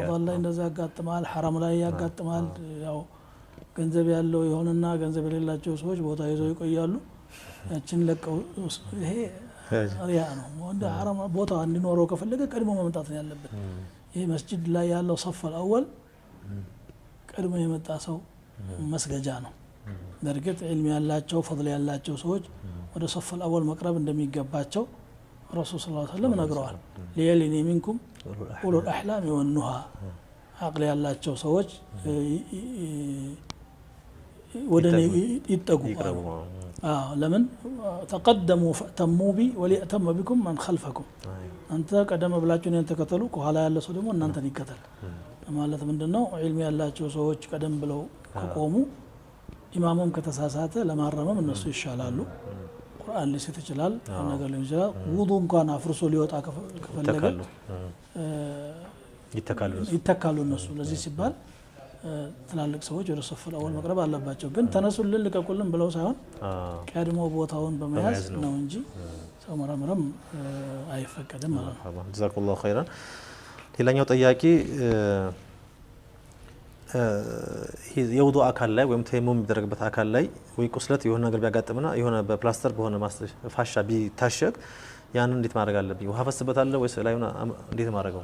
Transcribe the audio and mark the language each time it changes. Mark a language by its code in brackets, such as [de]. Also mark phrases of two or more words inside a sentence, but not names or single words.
[am] ረመዳን ላይ እንደዛ ያጋጥማል ሐራም ላይ ያጋጥማል ያው ገንዘብ ያለው ይሆንና ገንዘብ የሌላቸው ሰዎች ቦታ ይዘው ይቆያሉ ያችን ለቀው ይሄ ሪያ ነው ወንደ ሐራም ቦታ እንዲኖረው ከፈለገ ቀድሞ መምጣት ነው ያለበት ይሄ መስጂድ ላይ ያለው [ar] صف الاول [am] ቀድሞ የመጣ ሰው መስገጃ ነው በርግጥ ዒልም ያላቸው ፈضል ያላቸው ሰዎች ወደ [ar] صف الاول [am] መቅረብ እንደሚገባቸው ረሱል [ar] صلى الله عليه وسلم [am] ነግረዋል [ar] ليليني منكم أولو الأحلام والنهى [am] አቅል ያላቸው ሰዎች ወደኔ ይጠጉ ለምን ተቀደሙ [ar] فأتموا بي وليأتم بكم من خلفكم [am] አንተ ቀደም ብላችሁ እኔን ተከተሉ ከኋላ ያለ ሰው ደግሞ እናንተን ይከተል ማለት ምንድነው ዒልም ያላቸው ሰዎች ቀደም ብለው ከቆሙ ኢማሙም ከተሳሳተ ለማረመም እነሱ ይሻላሉ ቁርአን ሊሰጥ ይችላል ነገር ሊሆን ይችላል ውዱ እንኳን አፍርሶ ሊወጣ ከፈለገ ይተካሉ እነሱ ለዚህ ሲባል ትላልቅ ሰዎች ወደ [ar] صف الاول [am] መቅረብ አለባቸው ግን ተነሱልን ልቀቁልን ብለው ሳይሆን ቀድሞ ቦታውን በመያዝ ነው እንጂ ሰው መረመረም አይፈቀድም ማለት ነው [ar] جزاكم الله خيرا [am] ሌላኛው ጥያቄ የውዱ አካል ላይ ወይም ተየሙም የሚደረግበት አካል ላይ ወይ ቁስለት የሆነ ነገር ቢያጋጥምና የሆነ በፕላስተር በሆነ ፋሻ ቢታሸግ ያን እንዴት ማድረግ አለብኝ ውሃ ፈስበታለሁ ወይስ ላይና እንዴት ማድረገው